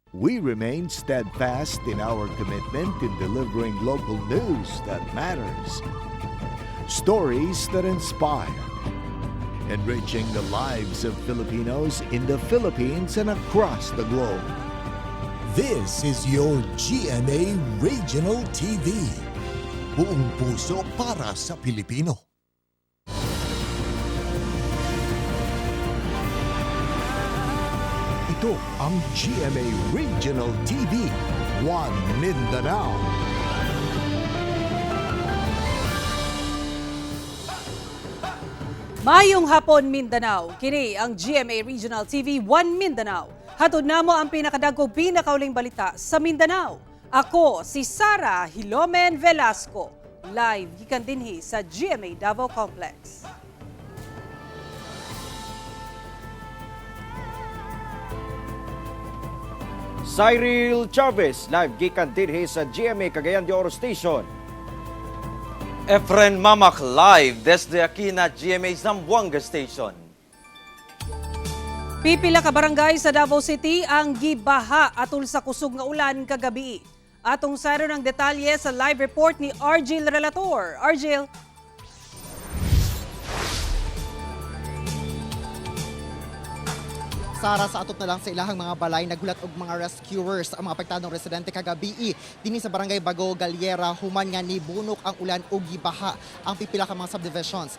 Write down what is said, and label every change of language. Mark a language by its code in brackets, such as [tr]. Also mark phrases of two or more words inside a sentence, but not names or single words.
[en] we remain steadfast in our commitment in delivering local news that matters. Stories that inspire. Enriching the lives of Filipinos in the Philippines and across the globe. This is your GMA Regional TV. [tl] Buong puso para sa Pilipino. Ito ang GMA Regional TV, One Mindanao. [ceb] Mayong hapon Mindanao, kini ang GMA Regional TV 1 Mindanao. Hatod namo ang pinakadagkong pinakauling balita sa Mindanao. Ako si Sara Hilomen Velasco, live gikan dinhi sa GMA Davao Complex. Cyril Chavez, live gikan dinhi sa GMA Cagayan de Oro Station. [cbk] Efren Mamak live desde aquí na GMA Zamboanga Station. [ceb] Pipila ka barangay sa Davao City ang gibaha atol sa kusog nga ulan kagabi. Atong saro ng detalye sa live report ni Argel Relator. Argel. Sara, sa atop na lang sa ilahang mga balay, nagulat og mga rescuers ang mga apektadong residente kagabi dinhi sa barangay Bago Galiera, human nga nibunok ang ulan ug gibaha ang pipila ka mga subdivisions.